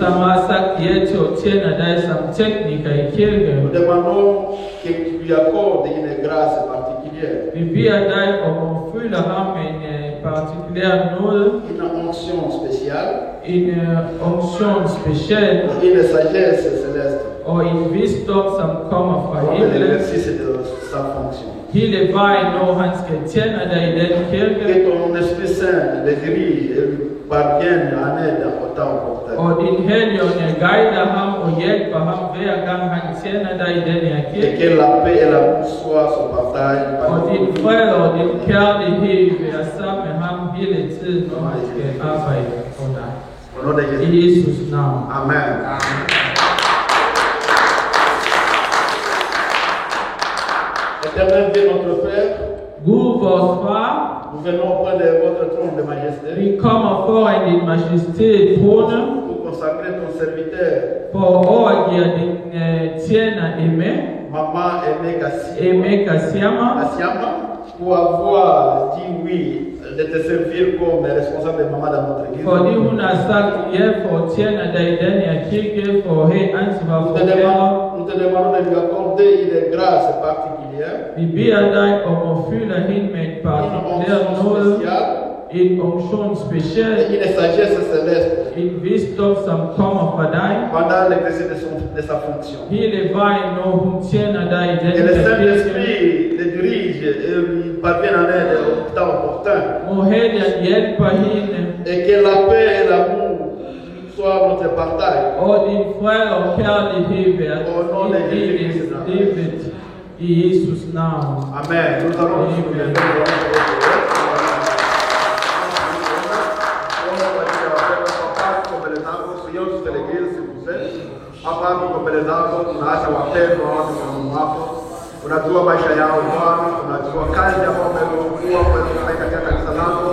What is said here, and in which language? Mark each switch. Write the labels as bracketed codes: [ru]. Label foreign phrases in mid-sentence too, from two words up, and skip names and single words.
[da] som har sagt ja til at tjene dig som tekniker i kirken. [fr] Nous demandons que tu lui accordes une grâce particulière, [da] Vi beder dig om at fylde ham med en partikulær nåde, [fr] une onction spéciale, [da] en unction speciel [fr] une sagesse céleste [da] og en visdom, som kommer fra [fr] pour [da] himlen. [fr] l'exercice de sa fonction. [da] Hele vejen, når han skal tjene dig i den kirke, [fr] Que ton Esprit Saint le dirige et lui parvienne en aide au temps opportun. [da] og din helligånd guider ham og hjælper ham hver gang han tjener dig i den her [fr] Et [da] kirke. [fr] que la paix et l'amour soient son partage [da] Og din fred og din kærlighed være sammen med ham hele tiden, når han skal arbejde for dig. [fr] Au nom de [da] I [fr] Jésus. [da] Jesus navn. Amen. [fr] Éternel Dieu notre Père, [da] Gud, vores far, [fr] nous venons auprès de votre trône de majesté [da] vi kommer foran din majestet trone, [fr] pour consacrer ton serviteur, [da] for at overgive din tjener Eme, [fr] Maman Aimé [da] Eme Kasiama, [fr] Kassiama, pour avoir dit oui de te servir comme responsable de maman dans notre église. [da] fordi hun har sagt ja for at tjene dig i den her kirke, for at have ansvar for dig. [fr] Nous te demandons de lui accorder une grâce particulière, [da] Vi beder dig om at fylde hende med et [fr] une [da] partikulær [fr] onction [da] nåde, [fr] spéciale [da] en unction [fr] et [da] speciel, [fr] une sagesse céleste [da] en visdom, som kommer fra dig. [fr] pendant l'exercice de sa fonction. [da] Hele vejen, når hun tjener dig i den [fr] Que le [da] her kirke, [fr] Saint-Esprit le dirige et lui parvienne en aide au temps opportun. [da] må Helligånden hjælpe hende, [fr] Et que la paix et l'amour soient notre partage. [da] og din fred og kærlighed være i livet i Jesus navn. [fr] Amen. Nous allons nous souvenir de [sw] unajua maisha yao Bwana, unajua kazi ambayo umekuwa kufanya katika kanisa lako.